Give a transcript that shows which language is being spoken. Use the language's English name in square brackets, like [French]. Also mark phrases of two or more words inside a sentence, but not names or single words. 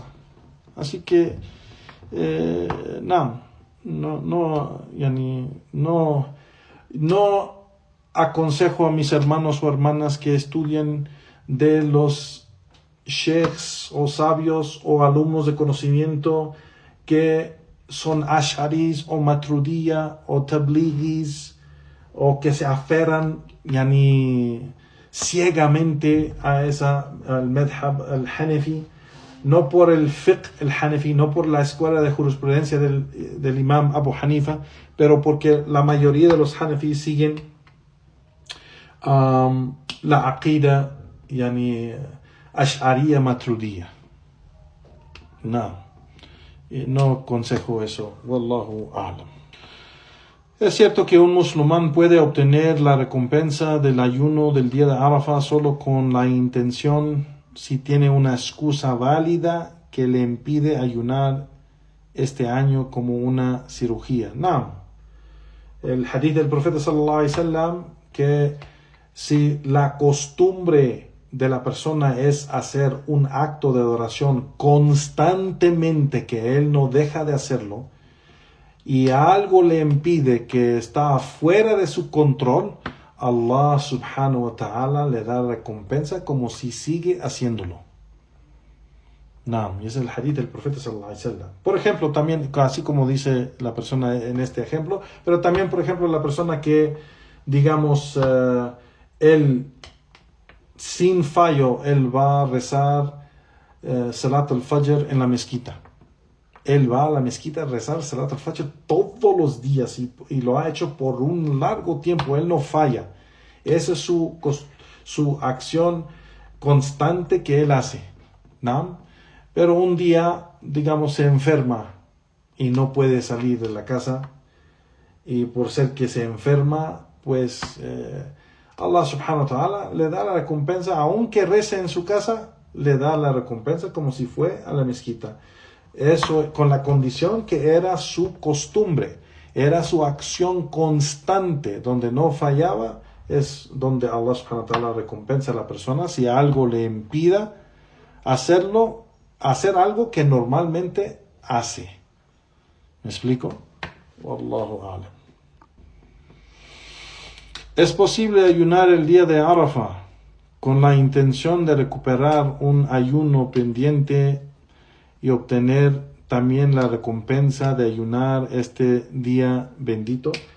[Spanish] Así que, no aconsejo a mis hermanos o hermanas que estudien de los sheikhs o sabios o alumnos de conocimiento que son asharis o matrudiyya o tablighis o que se aferran ciegamente al [Arabic] مذهب الحنفي, [Spanish] no por el [Arabic] فقه الحنفي, [Spanish] no por la escuela de jurisprudencia del imam Abu Hanifa, pero porque la mayoría de los Hanafis siguen la [Arabic] عقيدة أشعرية ماتريدية. [Spanish] No aconsejo eso. [Arabic] والله أعلم. [Spanish] Es cierto que un musulmán puede obtener la recompensa del ayuno del día de Arafah solo con la intención, si tiene una excusa válida que le impide ayunar este año como una cirugía. No. El hadith del profeta [Arabic] صلى الله عليه وسلم, [Spanish] que si la costumbre de la persona es hacer un acto de adoración constantemente, que él no deja de hacerlo, y algo le impide, que está fuera de su control, [Arabic] الله سبحانه وتعالى [Spanish] le da recompensa como si sigue haciéndolo. Y es el hadith del profeta [Arabic] صلى الله عليه وسلم. [Spanish] Por ejemplo, también, así como dice la persona en este ejemplo, pero también, por ejemplo, la persona que, digamos, él sin fallo, él va a rezar [Arabic] صلاة الفجر [Spanish] en la mezquita. Él va a la mezquita a rezar [Arabic] صلاة الفجر [Spanish] todos los días y lo ha hecho por un largo tiempo. Él no falla. Esa es su acción constante que él hace, ¿no? Pero un día, digamos, se enferma y no puede salir de la casa. Y por ser que se enferma, pues [Arabic] الله سبحانه وتعالى [Spanish] le da la recompensa, aunque rece en su casa, le da la recompensa como si fue a la mezquita. Eso con la condición que era su costumbre, era su acción constante, donde no fallaba, es donde [Arabic] الله سبحانه وتعالى [Spanish] recompensa a la persona si algo le impida hacer algo que normalmente hace. ¿Me explico? [Arabic] والله أعلم. [Spanish] Es posible ayunar el día de Arafah con la intención de recuperar un ayuno pendiente y obtener también la recompensa de ayunar este día bendito.